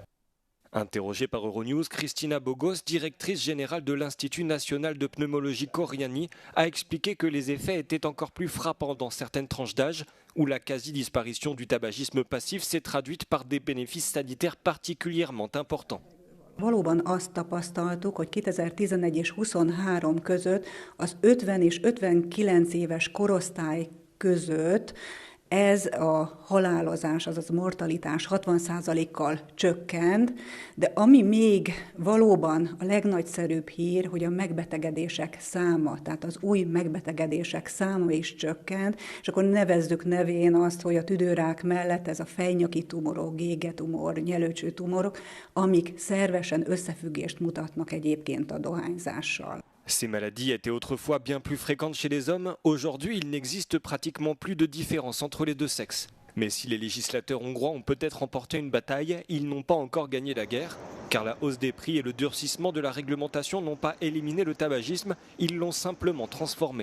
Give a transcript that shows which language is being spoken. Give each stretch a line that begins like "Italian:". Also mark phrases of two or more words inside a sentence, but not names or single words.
French: Interrogée par Euronews, Christina Bogos, directrice générale de l'Institut national de pneumologie Coriani, a expliqué que les effets étaient encore plus frappants dans certaines tranches d'âge, où la quasi-disparition du tabagisme passif s'est traduite par des bénéfices sanitaires particulièrement importants.
Hungarian: Valóban azt tapasztaltuk, hogy 2011 és 23 között az 50 és 59 éves korosztály között ez a halálozás, azaz mortalitás 60%-kal csökkent, de ami még valóban a legnagyszerűbb hír, hogy a megbetegedések száma, tehát az új megbetegedések száma is csökkent, és akkor nevezzük nevén azt, hogy a tüdőrák mellett ez a fejnyaki tumorok, gégetumor, nyelőcső tumorok, amik szervesen összefüggést mutatnak egyébként a dohányzással.
French: Ces maladies étaient autrefois bien plus fréquentes chez les hommes. Aujourd'hui, il n'existe pratiquement plus de différence entre les deux sexes. Mais si les législateurs hongrois ont peut-être remporté une bataille, ils n'ont pas encore gagné la guerre, car la hausse des prix et le durcissement de la réglementation n'ont pas éliminé le tabagisme, ils l'ont simplement transformé.